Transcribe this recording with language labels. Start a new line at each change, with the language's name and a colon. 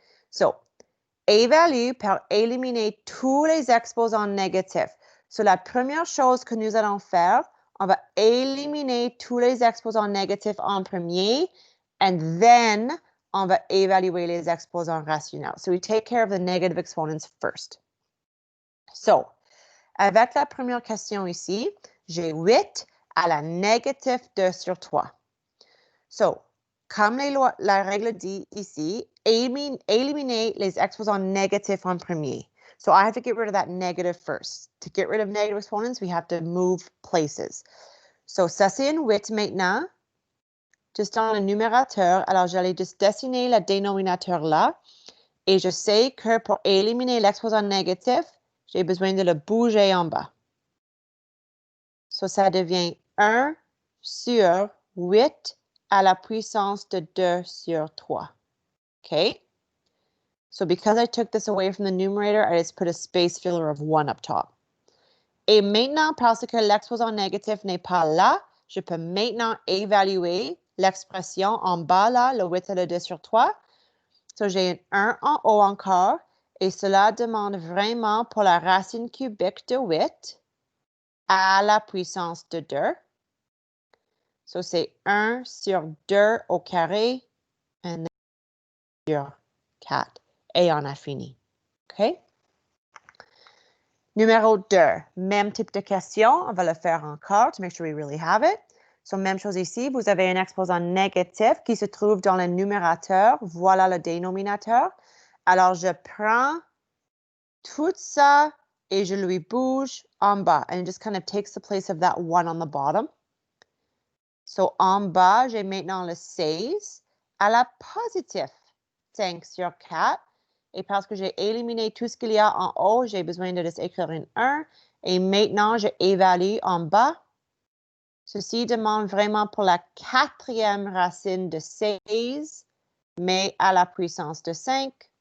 French: So, évalue par éliminer tous les exposants négatifs. So, la première chose que nous allons faire, on va éliminer tous les exposants négatifs en premier,
English: and then
French: on va évaluer les exposants rationnels.
English: So, we take care of the negative exponents first.
French: So, avec la première question ici, j'ai 8 à la négative 2 sur 3. So, comme la règle dit ici, éliminer les exposants négatifs en premier.
English: So I have to get rid of that negative first. To get rid of negative exponents, we have to move places.
French: So ça, c'est un 8 maintenant, juste dans le numérateur. Alors, j'allais juste dessiner le dénominateur là. Et je sais que pour éliminer l'exposant négatif, j'ai besoin de le bouger en bas. So ça devient 1 sur 8 à la puissance de 2 sur 3.
English: Okay? So because I took this away from the numerator, I just put a space filler of 1 up top.
French: Et maintenant, parce que l'exposant négatif n'est pas là, je peux maintenant évaluer l'expression en bas là, le 8 et le 2 sur 3. So j'ai un 1 en haut encore, et cela demande vraiment pour la racine cubique de 8 à la puissance de 2. So, c'est 1 sur 2 au carré, and sur 4. Et on a fini. OK? Numéro 2, même type de question. On va le faire encore
English: to make sure we really have it.
French: So, même chose ici. Vous avez un exposant négatif qui se trouve dans le numérateur. Voilà le dénominateur. Alors, je prends tout ça et je lui bouge en bas.
English: And it just kind of takes the place of that 1 on the bottom.
French: So, en bas, j'ai maintenant le 16 à la positif. 5 sur 4. Et parce que j'ai éliminé tout ce qu'il y a en haut, j'ai besoin de juste écrire un 1. Et maintenant, je évalue en bas. Ceci demande vraiment pour la 4e racine de 16, mais à la puissance de 5.